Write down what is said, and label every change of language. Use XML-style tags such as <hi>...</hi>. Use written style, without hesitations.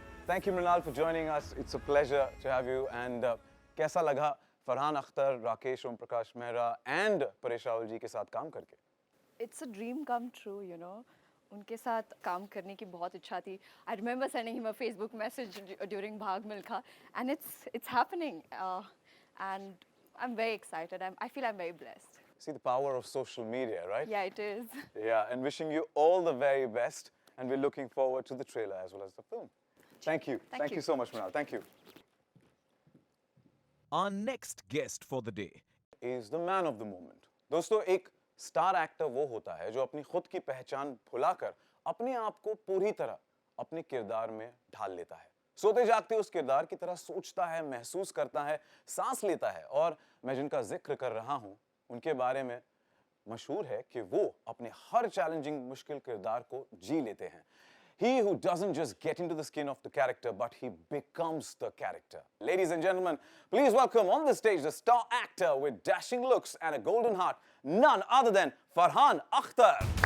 <en>Thank you, Mrinal, for joining us. It's a pleasure to have you.</en> <hi>And कैसा लगा Farhan Akhtar, Rakesh Om Prakash Mehra and Paresh Rawal जी के साथ काम करके?</hi> <en>It's a dream come true, you know.</en> <hi>उनके साथ काम करने की बहुत इच्छा थी.</hi> <en>I remember sending him a Facebook message during Bhag Milkha, and it's happening. And I'm very excited. I feel I'm very blessed. See the power of social media, right? Yeah, it is. Yeah, and wishing you all the very best. And we're looking forward to the trailer as well as the film. Thank you. Thank you so much, Mrinal. Thank you. Our next guest for the day Is the man of the moment.</en> <hi>दोस्तों, एक star actor वो होता है जो अपनी खुद की पहचान भुलाकर अपने आप को पूरी तरह अपने किरदार में ढाल लेता है। सोते जागते उस किरदार की तरह सोचता है, महसूस करता है, सांस लेता है। और मैं जिनका जिक्र कर रहा हूं, उनके बारे में मशहूर है कि वो अपने हर चैलेंजिंग मुश्किल किरदार को जी लेते हैं।</hi> <en>He who doesn't just get into the skin of the character, but he becomes the character. Ladies and gentlemen, please welcome on the stage the star actor with dashing looks and a golden heart, none other than Farhan Akhtar.</en>